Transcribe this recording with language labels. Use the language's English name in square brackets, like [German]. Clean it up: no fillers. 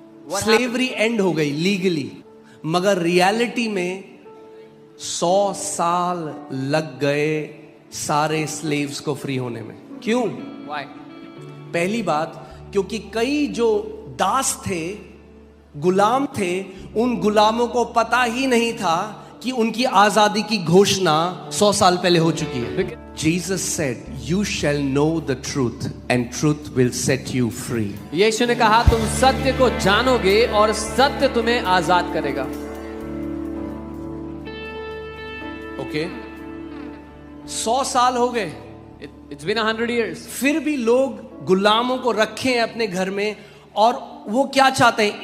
[Hindi] Slavery and हो गई legally. मगर रियलिटी में 100 साल लग गए सारे स्लेव्स को फ्री होने में। क्यों? [English] Why? [Hindi] पहली बात, क्योंकि कई जो दास थे, गुलाम थे, उन गुलामों को पता ही नहीं था कि उनकी आजादी की घोषणा 100 साल पहले हो चुकी है। [English] Jesus said, "You shall know the truth, and truth will set you free." [Hindi] यीशु ने कहा तुम सत्य को जानोगे और सत्य तुम्हें आजाद करेगा। ओके, 100 साल हो गए। [English] It's been 100 years. [Hindi] फिर भी लोग गुलामों को रखे हैं अपने घर में, और वो क्या चाहते हैं?